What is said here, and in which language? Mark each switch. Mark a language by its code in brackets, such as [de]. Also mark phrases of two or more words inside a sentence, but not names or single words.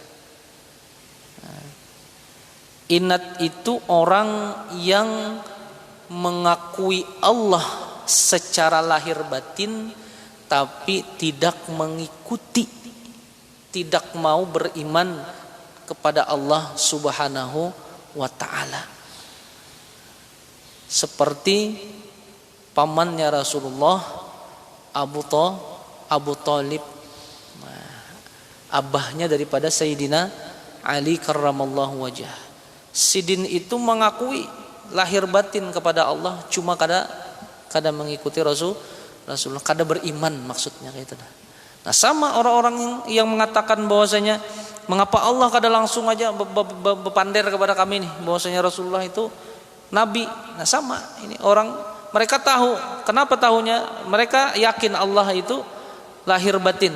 [id] Inat itu orang yang mengakui Allah secara lahir batin tapi tidak mengikuti, tidak mau beriman kepada Allah [ar] سبحانه وتعالى. [id] Seperti pamannya Rasulullah, Abu Talib, abahnya daripada Sayyidina Ali [ar] كرم الله وجهه. [id] Sidin itu mengakui lahir batin kepada Allah, cuma kada mengikuti Rasulullah, kada beriman maksudnya kayak itu. Nah, sama orang-orang yang mengatakan bahwasanya mengapa Allah kada langsung aja bepander kepada kami nih bahwasanya Rasulullah itu nabi. Nah, sama ini orang, mereka tahu. Kenapa tahunya? Mereka yakin Allah itu lahir batin.